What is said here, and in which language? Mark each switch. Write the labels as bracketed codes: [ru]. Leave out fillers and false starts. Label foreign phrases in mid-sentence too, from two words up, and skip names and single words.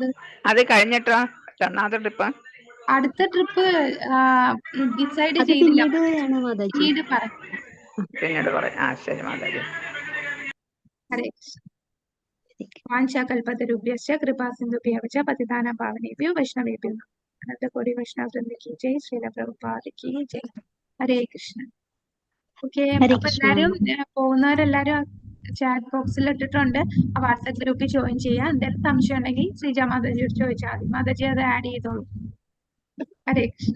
[ml] അത് കഴിഞ്ഞിട്ടോ രണ്ടാമത്തെ ട്രിപ്പ്? അടുത്ത ട്രിപ്പ് ഡിസൈഡ് ചെയ്തില്ല. പിന്നീട് പറയാം. ശരി മാതാജി. [sa] ഹരേ കൃഷ്ണ. വാഞ്ചാകൽപതരുഭ്യശ്ച കൃപാസിന്ധുഭ്യഃ ച പതിതാനാം പാവനേഭ്യോ വൈഷ്ണവേഭ്യോ നമഃ. [hi] अनन्तकोटि वैष्णववृन्द की जय। श्रील प्रभुपाद की जय. [ml] ഹരേ കൃഷ്ണ. ഓക്കെ. അപ്പൊ എല്ലാരും പോകുന്നവരെല്ലാരും ചാറ്റ് ബോക്സിൽ ഇട്ടിട്ടുണ്ട്. ആ വാട്സ്ആപ്പ് ഗ്രൂപ്പിൽ ജോയിൻ ചെയ്യാം. എന്തെങ്കിലും സംശയം ഉണ്ടെങ്കിൽ ശ്രീജ മാതാജിയോട് ചോദിച്ചാൽ മതി. മാതാജി അത് ആഡ് ചെയ്തോളൂ. ഹരേ കൃഷ്ണ.